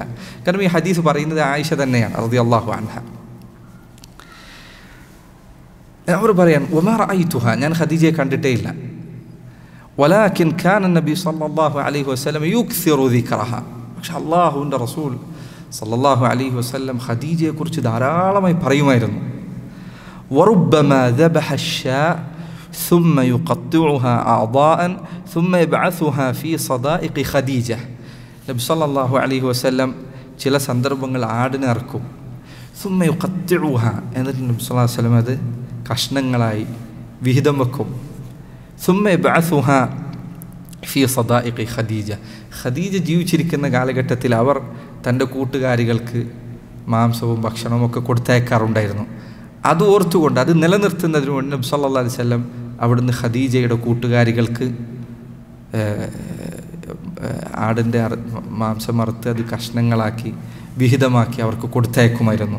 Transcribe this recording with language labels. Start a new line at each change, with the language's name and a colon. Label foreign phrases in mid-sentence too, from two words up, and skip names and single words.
Malayalam: കാരണം ഈ ഹദീസ് പറയുന്നത് ആയിഷ തന്നെയാണ്
Arabic: رضي الله عنها.
Malayalam: അവർ പറയാൻ,
Arabic: وما رأيتها,
Malayalam: ഞാൻ ഖദീജയെ കണ്ടിട്ടേ ഇല്ല.
Arabic: ولكن كان نبي صلى الله عليه وسلم يكثر ذكرها,
Malayalam: പക്ഷെ അല്ലാഹുവിൻ്റെ റസൂൽ
Arabic: صلى الله عليه وسلم
Malayalam: ഖദീജയെക്കുറിച്ച് ധാരാളമായി പറയുമായിരുന്നു.
Arabic: وربما ذبح الشاة ثم يقطعها أعضاء ثم يبعثها في صدائق خديجة.
Malayalam: നബി
Arabic: صلى الله عليه وسلم
Malayalam: ചില സന്ദർഭങ്ങൾ ആടിനെ അറക്കും.
Arabic: ثم يقطعها,
Malayalam: എന്നിട്ട് നബി
Arabic: صلى الله عليه وسلم
Malayalam: അത് കഷ്ണങ്ങളായി വിഹിതം വെക്കും.
Arabic: ثم يبعثها في صدائق خديجة.
Malayalam: ഖദീജ ജീവിച്ചിരിക്കുന്ന കാലഘട്ടത്തിൽ അവർ തൻ്റെ കൂട്ടുകാരികൾക്ക് മാംസവും ഭക്ഷണവും ഒക്കെ കൊടുത്തയക്കാറുണ്ടായിരുന്നു. അത് ഓർത്തുകൊണ്ട്, അത് നിലനിർത്തുന്നതിന് വേണ്ടി നബി
Arabic: صلى الله عليه وسلم
Malayalam: അവിടുന്ന് ഖദീജയുടെ കൂട്ടുകാരികൾക്ക് ആടിൻ്റെ മാംസം അറുത്ത് അത് കഷ്ണങ്ങളാക്കി വിഹിതമാക്കി അവർക്ക് കൊടുത്തയക്കുമായിരുന്നു.